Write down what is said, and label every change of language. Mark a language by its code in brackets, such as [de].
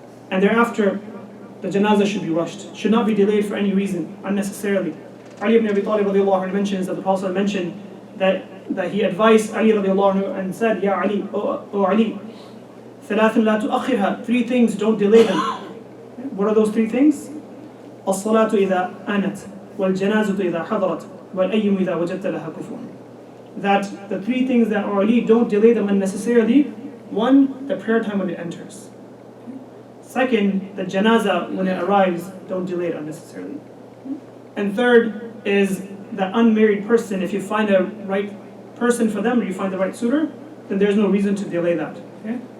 [en] And thereafter, the janazah should be rushed, should not be delayed for any reason, unnecessarily. Ali ibn Abi Talib radiallahu anhu mentions that the Prophet mentioned that he advised Ali radiallahu anhu and said, Ya Ali, O Ali, [ar] ثلاث لا تؤخرها, [en] 3 things, don't delay them. What are those 3 things? [ar] الصلاة إذا آنت والجنازة إذا حضرت والأيم إذا وجدت لها كفوا. [en] That the 3 things that are Ali, don't delay them unnecessarily. 1, the prayer time when it enters. 2nd, the janazah when it arrives, don't delay it unnecessarily. And 3rd is the unmarried person. If you find a right person for them, or you find the right suitor, then there's no reason to delay that. Okay?